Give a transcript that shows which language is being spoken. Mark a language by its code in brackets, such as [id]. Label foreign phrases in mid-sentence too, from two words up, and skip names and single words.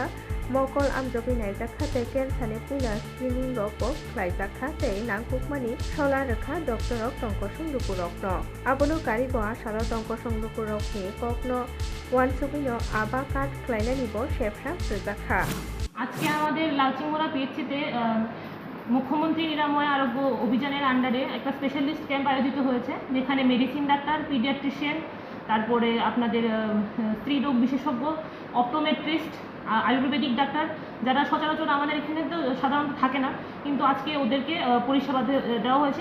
[trp] मकल आमजपि नायजाखा तै केन्सारनि पुइला स्क्रिनिं रकबो खायजाखा तै नांगुकमानि सला रोखा डक्टरक तंकसं नुकु रकनो। आबनो गारिबो आसालो तंकसं नुकु रकनि ककनो वानसुबिनो आबा काट ख्लायनानिबो सेबसा जोजाखा। [bn] আজকে আমাদের লালচিংমোড়া পিএইচসিতে মুখ্যমন্ত্রী নিরাময় আরোগ্য অভিযানের আন্ডারে একটা [en] specialist camp [bn] আয়োজিত হয়েছে, যেখানে [en] medicine doctor, [bn] পিডিয়াট্রিশিয়ান, তারপরে আপনাদের স্ত্রী রোগ বিশেষজ্ঞ, অপটোমেট্রিস্ট, [en] Ayurvedic doctor, [bn] যারা সচরাচর আমাদের এখানে তো সাধারণত থাকে না, কিন্তু আজকে ওদেরকে পরিষেবা দেওয়া হয়েছে।